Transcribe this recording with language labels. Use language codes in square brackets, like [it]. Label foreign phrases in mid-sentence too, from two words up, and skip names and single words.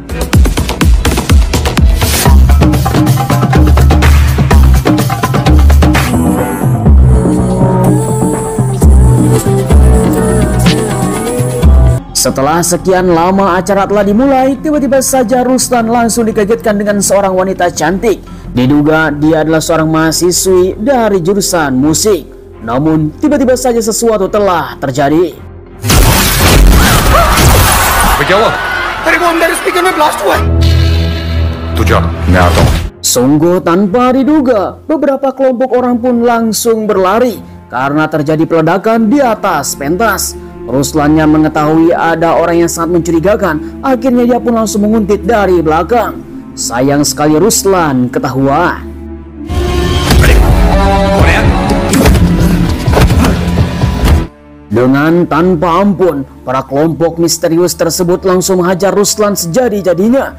[id] Setelah sekian lama acara telah dimulai, tiba-tiba saja Ruslan langsung dikagetkan dengan seorang wanita cantik. Diduga dia adalah seorang mahasiswi dari jurusan musik. Namun tiba-tiba saja sesuatu telah terjadi. [hi] क्या हुआ? अरे वो अंदर स्पीकर में ब्लास्ट हुआ है। तू जा, मैं आता हूँ। [id] Sungguh tanpa diduga, beberapa kelompok orang pun langsung berlari karena terjadi peledakan di atas pentas. Ruslan yang mengetahui ada orang yang sangat mencurigakan, akhirnya dia pun langsung menguntit dari belakang. Sayang sekali Ruslan ketahuan. Dengan tanpa ampun, para kelompok misterius tersebut langsung menghajar Ruslan sejadi-jadinya.